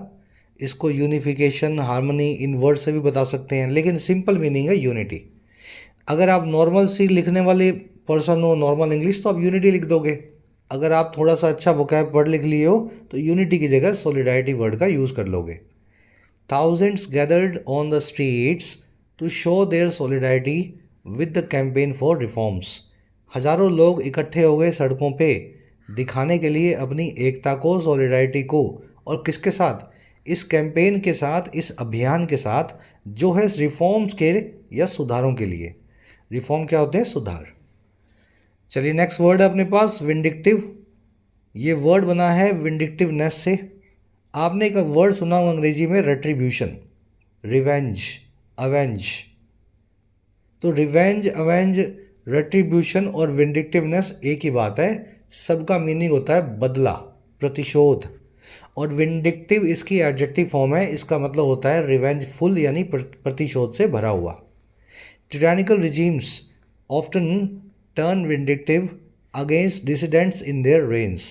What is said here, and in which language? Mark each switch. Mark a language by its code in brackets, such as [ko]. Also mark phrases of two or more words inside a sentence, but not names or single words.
[hi] इसको [en] unification, harmony in word [hi] से भी बता सकते हैं, लेकिन [en] simple meaning [hi] है यूनिटी। अगर आप नॉर्मल सी लिखने वाले पर्सन हो, [en] normal English, [hi] तो आप यूनिटी लिख दोगे। अगर आप थोड़ा सा अच्छा [en] vocab word [hi] लिख लिए हो तो यूनिटी की जगह [en] solidarity word [hi] का यूज़ कर लोगे। [en] Thousands gathered on the streets to show their solidarity with the campaign for reforms. [hi] हजारों लोग इकट्ठे हो गए सड़कों पे दिखाने के लिए अपनी एकता को, सॉलिडैरिटी को, और किसके साथ? इस कैंपेन के साथ, इस अभियान के साथ जो है रिफॉर्म्स के या सुधारों के लिए। रिफॉर्म क्या होते हैं? सुधार। चलिए [en] next word [hi] है अपने पास विंडिक्टिव। ये वर्ड बना है विंडिक्टिवनेस से। आपने एक वर्ड सुना हो अंग्रेजी में [en] retribution, revenge, avenge. [hi] तो [en] revenge, avenge, retribution [hi] और विंडिक्टिवनेस एक ही बात है। सबका मीनिंग होता है बदला, प्रतिशोध। और विंडिक्टिव इसकी [en] adjective form [hi] है। इसका मतलब होता है रिवेंजफुल यानी प्रतिशोध से भरा हुआ। [en] Tyrannical regimes often turn vindictive against dissidents in their range.